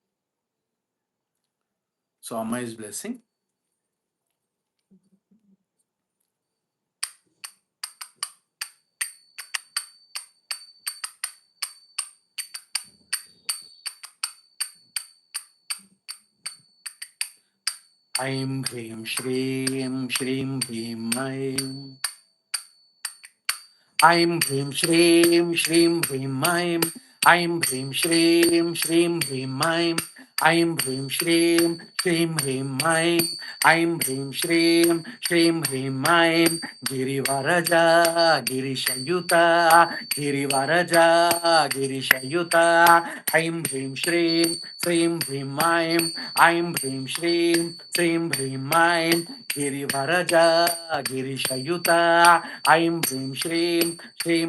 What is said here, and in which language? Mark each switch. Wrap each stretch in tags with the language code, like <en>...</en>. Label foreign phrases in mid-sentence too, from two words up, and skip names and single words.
<en>So Amma is blessing.</en> <sa>Aim Hrim Shrim Shrim Bhim Aim. Aim Hrim Shrim Shrim Bhim Aim. Aim Hrim Shrim Shrim Bhim Aim. Aim Hrim Shrim श्रीं ह्रीं ऐं ऐं ह्रीं श्रीं ह्रीं ऐं गिरिवरजा गिरिशयुता गिरिवरजा गिरिशयुता ऐं ह्रीं श्रीं ह्रीं ऐं ह्रीं श्रीं ह्रीं ऐं गिरिवरजा गिरिशयुता ऐं ह्रीं श्रीं</sa>